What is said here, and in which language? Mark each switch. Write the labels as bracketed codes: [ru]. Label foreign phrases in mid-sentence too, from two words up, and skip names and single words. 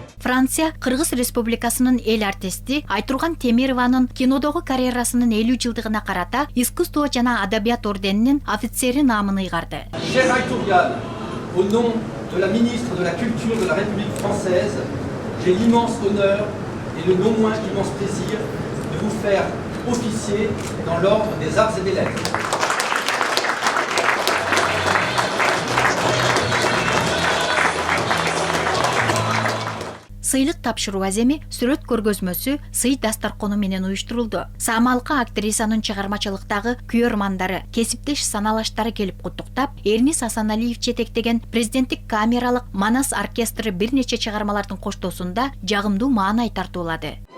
[ky] Франция Кыргыз Республикасынын эл артисти Айтурган Темированын кинодогу карьерасынын 50 жылдыгына карата искусство жана адабият орденинин офицери наамын ыйгарды. [fr] Cher Aytourgan, au nom de la ministre de la Culture de la République française, j'ai l'immense honneur et le non moins immense plaisir de vous faire officier dans l'ordre des arts et des lettres. [ky] Сыйлык тапшыруу аземи сүрөт көргөзмөсү сый дастаркону менен уюштурулду. Самалкы актрисанын чыгармачылыктагы күйөрмандары, кесиптеш саналаштары келип куттуктап, Эрнис Асаналиев жетектеген президенттик камералык Манас оркестры бир нече чыгармалардын коштоосунда жагымдуу маанай тартуулады.